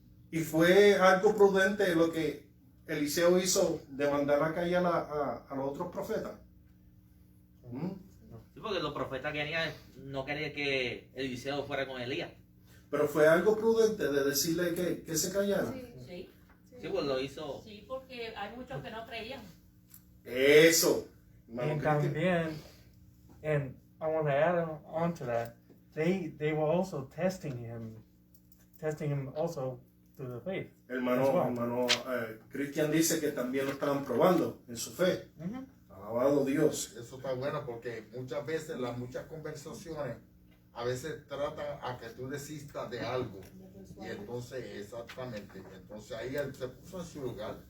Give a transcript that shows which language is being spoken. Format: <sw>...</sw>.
<es>Y fue algo prudente lo que Eliseo hizo de mandar a callar a los otros profetas. Sí, porque los profetas no querían que Eliseo fuera con Elías. Pero fue algo prudente de decirle que se callara. Sí, Sí, pues lo hizo. sí, porque hay muchos que no creían. Eso.</es> <en>And también, and I want to add on to that, they were also testing him also through the faith.</en> <es>Hermano Cristian dice que también lo estaban probando en su fe. Alabado Dios. Eso está bueno porque muchas veces las muchas conversaciones a veces tratan a que tú desistas de algo. Y entonces, exactamente, entonces ahí él se puso en su lugar.</es>